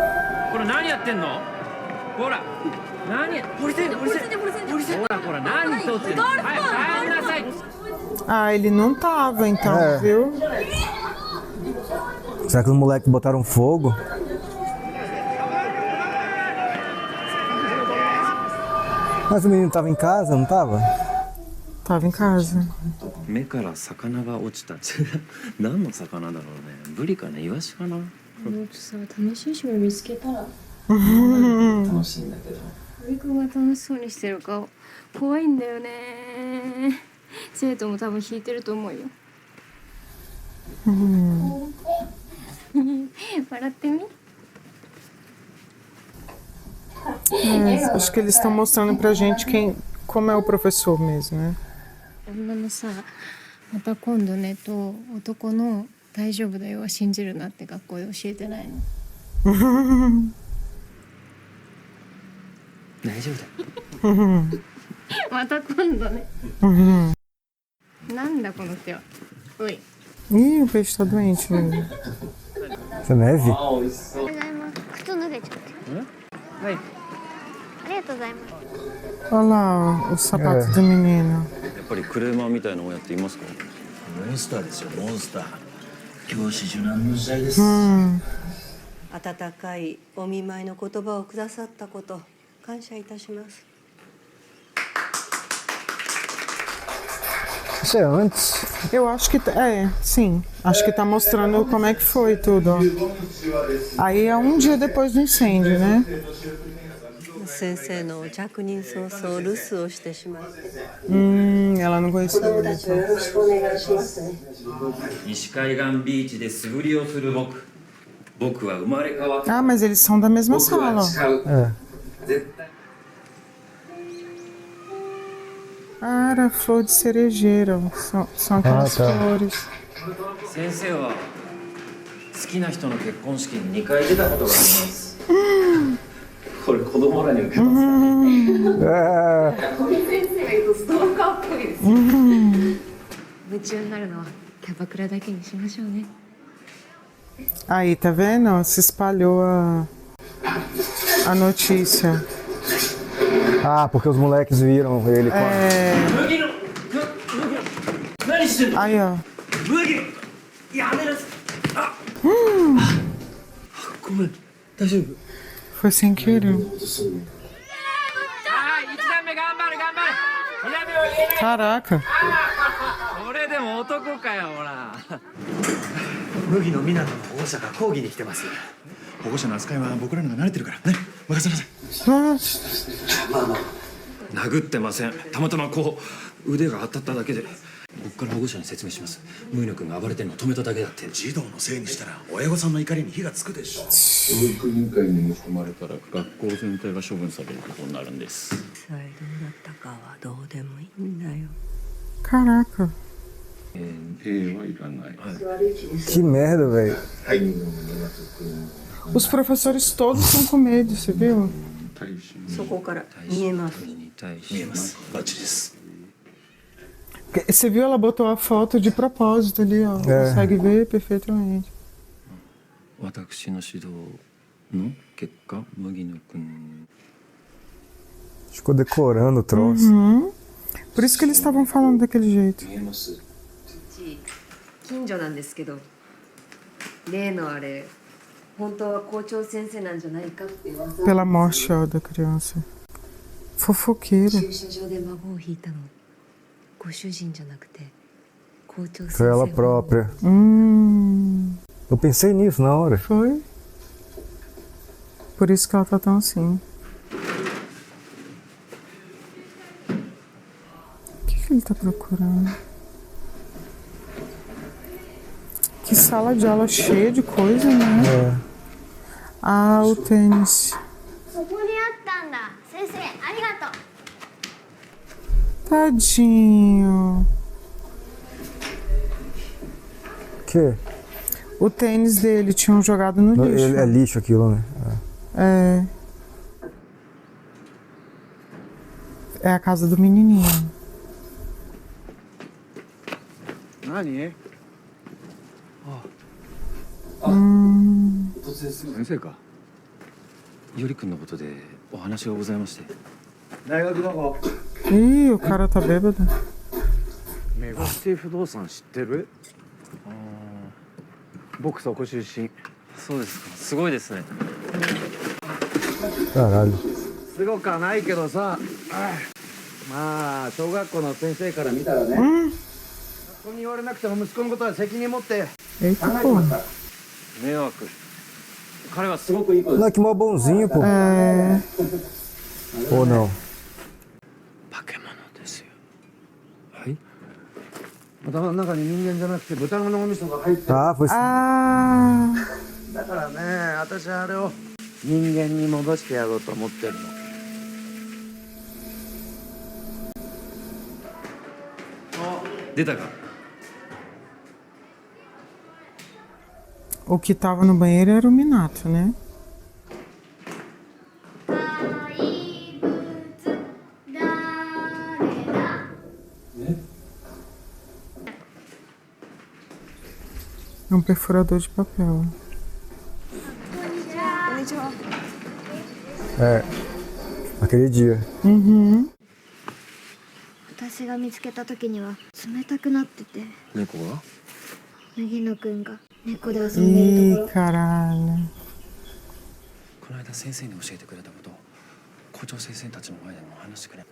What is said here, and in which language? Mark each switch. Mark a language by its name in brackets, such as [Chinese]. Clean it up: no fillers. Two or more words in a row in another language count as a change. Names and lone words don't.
[Portuguese] Ah, ele não tava então, É. viu? Será que os moleques botaram fogo? Mas o menino tava em casa, não tava? Tava em casa. [Japanese] 目から魚が落ちた。何の魚だろうね。ブリかな、イワシかな。もっとさ、楽しい趣味見つけたら。楽しいんだけど。堀君が楽しそうにしてる顔怖いんだよね。生徒も多分引いてると思うよ。笑ってみ。 [Portuguese] Acho que eles estão mostrando pra gente como é o professor mesmo, né? [Japanese] 女のさ、また今度ねと男の大丈夫だよは信じるなって学校で教えてないの。大丈夫だよ。また今度ね。なんだこの手は。おい。 [Portuguese] Ih, o peixe tá doente, velho. Isso é neve? [Japanese] 靴脱げちゃって。はい。ありがとうございます。 [Portuguese] Olha lá os sapatos do menino. [Japanese] やっぱりクレーマーみたいな親っていますか？モンスターですよ、モンスター。教師受難の時代です。温かいお見舞いの言葉をくださったこと感謝いたします。 [Portuguese] Isso é antes. Eu acho que sim. Acho que tá mostrando como é que foi tudo. Ó. Aí é um dia depois do incêndio, né? [Japanese] 先生の着任早々留守をしてしまって。 [Portuguese] Ela não conhecia. [Japanese] 子供たちをよろしくお願いしますね。西海岸ビーチで素振りをする僕。僕は生まれ変わった。 [Portuguese] Ah, mas eles são da mesma sala. Ah, era flor de cerejeira. São aquelas flores. [Japanese] 先生は好きな人の結婚式に2回出たことがあります。これ子供らに受けます。堀先生が言うとストーカーっぽいです。夢中になるのはキャバクラだけにしましょうね。 [Portuguese] Aí, tá vendo? Se espalhou a notícia. Ah, porque os moleques viram ele com Aí, ó. Foi sem querer. Caraca. [Japanese] 俺でも男かよ、ほら。麦野湊の保護者が講義に来てます。保護者の扱いは僕らのが慣れてるからね、任せなさい。殴ってません。たまたまこう腕が当たっただけで。僕から保護者に説明します。麦野君が暴れてるのを止めただけだって。児童のせいにしたら親御さんの怒りに火がつくでしょ。教育委員会に持ち込まれたら学校全体が処分されることになるんです。さえどうなったかはどうでもいいんだよ。 [Portuguese] Caraca. Que merda, velho. Os professores todos estão com medo, você viu? [Japanese] そこから見えます。見えます。バッチリです。 [Portuguese] Você viu? Ela botou a foto de propósito ali, ó. Consegue ver perfeitamente. [Japanese] 私の指導の結果、麦野君。 [Portuguese] Ficou decorando o troço. Por isso que eles estavam falando daquele jeito. [Japanese] 近所なんですけど、例のあれ、本当は校長先生なんじゃないかって噂。 [Portuguese] Pela morte, ó, da criança. Fofoqueira. [Japanese] 駐車場で孫を引いたの、ご主人じゃなくて校長先生。 [Portuguese] Foi ela própria. Eu pensei nisso na hora. Foi. Por isso que ela tá tão assim. O que ele tá procurando? Que sala de aula cheia de coisa, né? Ah, o tênis. [Japanese] そこにあったんだ。先生、ありがとう。 [Portuguese] Tadinho. Que? O tênis dele tinham jogado no lixo. É lixo aquilo, né? É. É a casa do menininho. Nani? [Japanese] 先生か。より君のことでお話がございまして。大学どこ？ [Portuguese] Ih, o cara tá bêbado. [Japanese] メガシティ不動産知ってる？僕そこ出身。そうですか。すごいですね。 [Portuguese] Caralho. [Japanese] すごくはないけどさ。まあ小学校の先生から見たらね。 [Portuguese] Eita, porra. [Japanese] 迷惑。彼はすごくいい子です。 [Portuguese] Não, que mó bonzinho, pô. Ou não? [Japanese] 化け物ですよ。はい。頭の中に人間じゃなくて豚の脳みそが入ってる。 [Portuguese] Ah, foi. [Japanese] だからね、私はあれを人間に戻してやろうと思ってるの。出たか。 [Portuguese] O que tava no banheiro era o Minato, né? [Japanese] 怪物誰だ [Portuguese] É um perfurador de papel. É. Aquele dia. Uhum. [Japanese] 私が見つけた時には冷たくなってて、猫が。麦野くんが猫で遊んでると [Portuguese] Ih, [Japanese] ころ。 [Portuguese] caralho. [Japanese] この間先生に教えてくれたことを校長先生たちの前でも話してくれ。